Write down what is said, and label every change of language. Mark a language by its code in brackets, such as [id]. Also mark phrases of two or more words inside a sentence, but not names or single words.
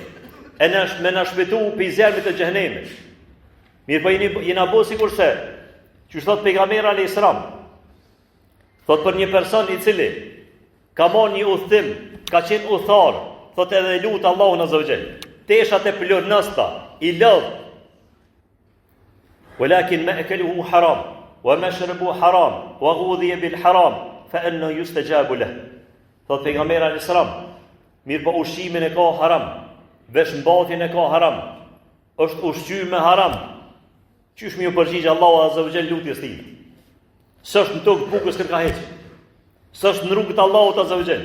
[sq] E me na shpëtu pi zjarmit të xhenemit. Mirë po jena bo sikur se që thot pejgamberi [ar] عليه السلام. [sq] Thot për një person i cili ka marrë një udhtim, ka qenë udhëtar, thot edhe lut Allahun [ar] عز وجل. [sq] Teshat e plornosta, i lodh. [ar] ولكن مأكله حرام ومشربه حرام وغذي بالحرام فأنى يستجاب له. [sq] Thot pejgamberi [ar] عليه السلام, [sq] mirë po ushqimin e ka haram, veshmbatjen e ka haram, është ushqyer me haram. Qysh më u përgjigj Allahu [ar] عز وجل [sq] lutjes tij? S'është në tokë bukës kërka heq. S'është në rrugët Allahut [ar] عز وجل.